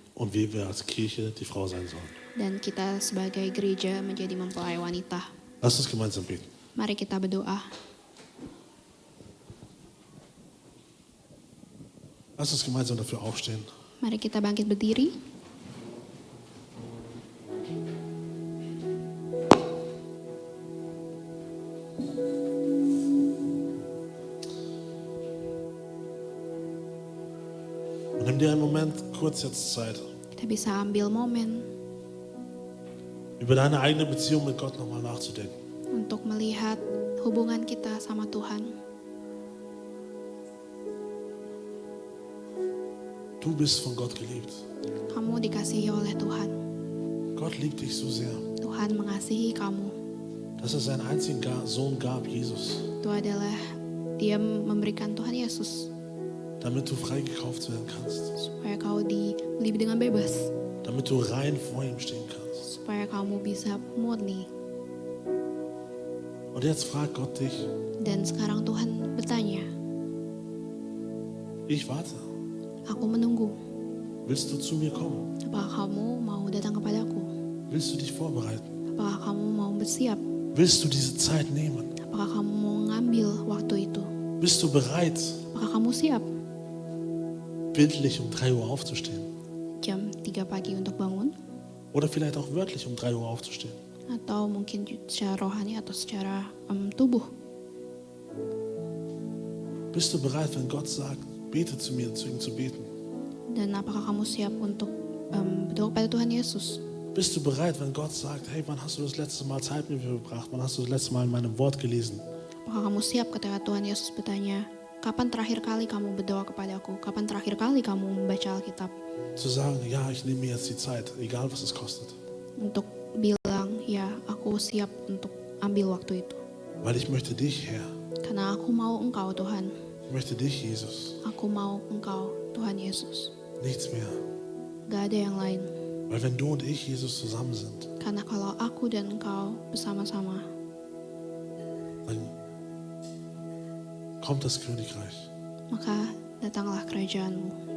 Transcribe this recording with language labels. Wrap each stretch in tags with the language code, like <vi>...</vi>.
<de>und wie wir als Kirche die Frau sein sollen.</de> <id>dan kita sebagai gereja menjadi mempelai wanita.</id> <de>Lass uns gemeinsam beten.</de> <id>Mari kita berdoa.</id> <de>Lass uns gemeinsam dafür aufstehen.</de> <id>Mari kita bangkit berdiri.</id> <de>Und nimm dir einen Moment kurz jetzt Zeit,</de> <id>Kita bisa ambil momen</id> <de>über deine eigene Beziehung mit Gott nochmal nachzudenken.</de> <id>untuk melihat hubungan kita sama Tuhan.</id> <de>Du bist von Gott geliebt.</de> <id>Kamu dikasihi oleh Tuhan.</id> <de>Gott liebt dich so sehr,</de> <id>Tuhan mengasihi kamu.</id> <de>dass er seinen einzigen Sohn gab, Jesus,</de> <id>Itu adalah Dia memberikan Tuhan Yesus</id> <de>damit du freigekauft werden kannst,</de> <id>supaya kau dibeli dengan bebas,</id> <de>damit du rein vor ihm stehen kannst.</de> <id>supaya kamu bisa murni.</id> <de>Und jetzt fragt Gott dich,</de> <id>Dan sekarang Tuhan bertanya,</id> <de>ich warte,</de> <id>aku menunggu.</id> <de>willst du zu mir kommen?</de> <id>Apakah kamu mau datang kepadaku?</id> <de>Willst du dich vorbereiten?</de> <id>Apakah kamu mau bersiap?</id> <de>Willst du diese Zeit nehmen?</de> <id>Apakah kamu mau mengambil waktu itu?</id> <de>Bist du bereit,</de> <id>Apakah kamu siap</id> <de>bildlich um 3 Uhr aufzustehen?</de> <id>jam 3 pagi untuk bangun?</id> <de>Oder vielleicht auch wörtlich um 3 Uhr aufzustehen?</de> <id>Atau mungkin secara rohani atau secara tubuh?</id> <de>Bist du bereit, wenn Gott sagt, bete zu mir, zu ihm zu beten?</de> <id>Dan apakah kamu siap untuk berdoa pada Tuhan Yesus?</id> <de>Bist du bereit, wenn Gott sagt, hey, wann hast du das letzte Mal Zeit mit mir verbracht? Wann hast du das letzte Mal in meinem Wort gelesen?</de> <id>Apakah kamu siap ketika Tuhan Yesus bertanya, kapan terakhir kali kamu berdoa kepadaku? Kapan terakhir kali kamu membaca Alkitab?</id> <de>Zu sagen, ja, ich nehme mir jetzt die Zeit, egal was es kostet.</de> <id>Untuk bilang, ya aku siap untuk ambil waktu itu.</id> <de>Weil ich möchte dich, Herr.</de> <id>Karena aku mau Engkau Tuhan.</id> <de>Ich möchte dich, Jesus.</de> <id>Aku mau Engkau Tuhan Yesus.</id> <de>Nichts mehr.</de> <id>Gak ada yang lain.</id> <de>Weil wenn du und ich, Jesus, zusammen sind,</de> <id>Karena kalau aku dan Engkau bersama-sama,</id> <de>dann kommt das Königreich.</de> <id>maka datanglah kerajaanmu.</id>